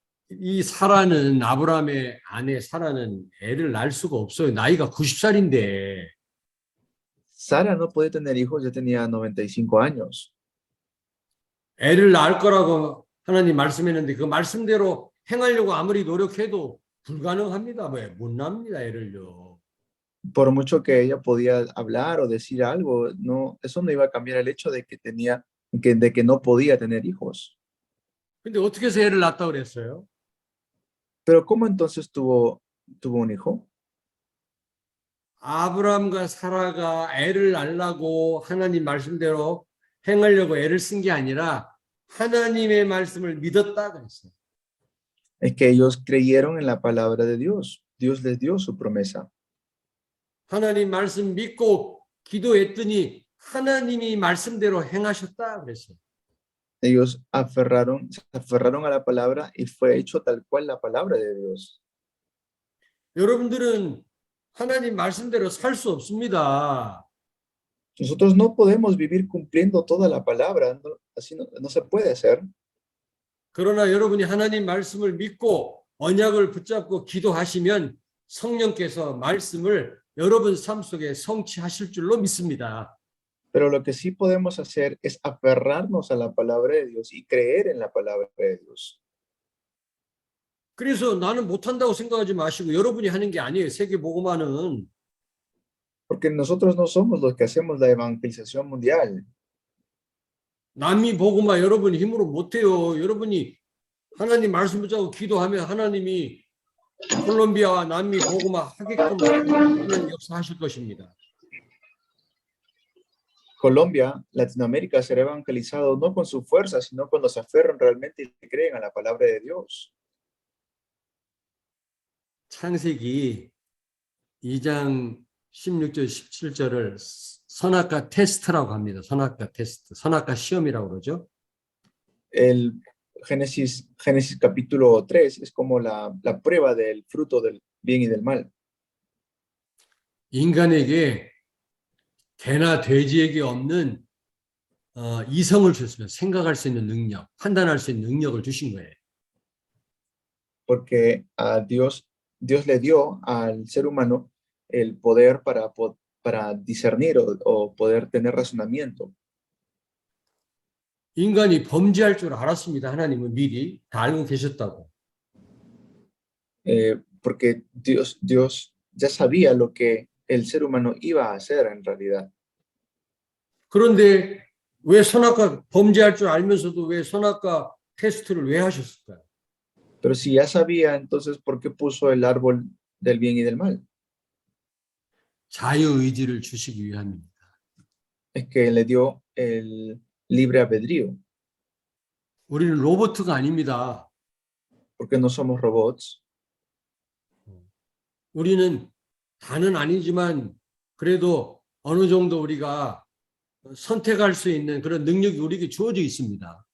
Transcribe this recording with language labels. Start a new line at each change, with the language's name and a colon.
Korean: 이 사라는 아브라함의 아내 사라는 애를 낳을 수가 없어요. 나이가 90살인데.
Spanish: Sara no podía tener hijos, ya tenía 95 años.
Korean: 애를 낳을 거라고 하나님 말씀했는데 그 말씀대로 행하려고 아무리 노력해도 불가능합니다. 왜? 못 납니다, 애를요.
Spanish: Por mucho que ella podía hablar o decir algo, no, eso no iba a cambiar el hecho de que de que no podía tener hijos.
Korean: 근데 어떻게 해서 애를 낳았다고 그랬어요?
Spanish: Pero ¿cómo entonces tuvo un hijo?
Korean: 아브라함과 사라가 애를 낳으려고 하나님 말씀대로 행하려고 애를 쓴 게 아니라 하나님의 말씀을 믿었다 그랬어요.
Spanish: Es que ellos creyeron en la palabra de Dios. Dios les dio su promesa.
Korean: 하나님 말씀 믿고 기도했더니 하나님이 말씀대로 행하셨다 그랬어요.
Spanish: Ellos se aferraron a la palabra y fue hecho tal cual la palabra de Dios.
Korean: 여러분들은 하나님 말씀대로 살 수 없습니다.
Spanish: Nosotros no podemos vivir cumpliendo toda la palabra, así no se puede hacer.
Korean: 그러나 여러분이 하나님 말씀을 믿고 언약을 붙잡고 기도하시면 성령께서 말씀을 여러분 삶 속에 성취하실 줄로 믿습니다.
Spanish: Pero lo que sí podemos hacer es aferrarnos a la palabra de Dios y creer en la palabra de Dios.
Korean: 그래서 나는 못한다고 생각하지 마시고 여러분이 하는 게 아니에요. 세계복음화는.
Spanish: Porque nosotros no somos los que hacemos la evangelización mundial.
Korean: 남미 복음화 여러분이 힘으로 못해요. 여러분이 하나님 말씀 붙잡고 기도하면 하나님이 콜롬비아와 남미 복음화 하게끔 하는 역사하실 것입니다.
Spanish: Colombia, Latinoamérica será evangelizado no con su fuerza, sino cuando se aferran realmente y creen a la palabra de Dios.
Korean: 창세기 2장 16절 17절을 선악과 테스트라고 합니다. 선악과 테스트, 선악과 시험이라고 그러죠.
Spanish: El Génesis capítulo 3 es como la prueba del fruto del bien y del mal.
Korean: 인간에게 개나 돼지에게 없는 이성을 주셨으면 생각할 수 있는 능력, 판단할 수 있는 능력을 주신 거예요.
Spanish: Porque a Dios le dio al ser humano el poder para discernir o poder tener razonamiento.
Korean: 인간이 범죄할 줄 알았습니다. 하나님은 미리 다 알고 계셨다고.
Spanish: Porque Dios ya sabía lo que el ser humano iba a hacer en realidad.
Korean: 그런데 왜 선악과 범죄할 줄 알면서도 왜 선악과 테스트를 왜 하셨을까요?
Spanish: Pero si ya sabía, entonces, ¿por qué puso el árbol del bien y del mal?
Korean: 자유의지를 주시기 위함입니다.
Spanish: Es que le dio el libre albedrío,
Korean: 우리는 로봇가 아닙니다.
Spanish: porque no somos robots.
Korean: 우리는 다는 아니지만 그래도 어느 정도 우리가 선택할 수 있는 그런 능력이 우리에게 주어져 있습니다.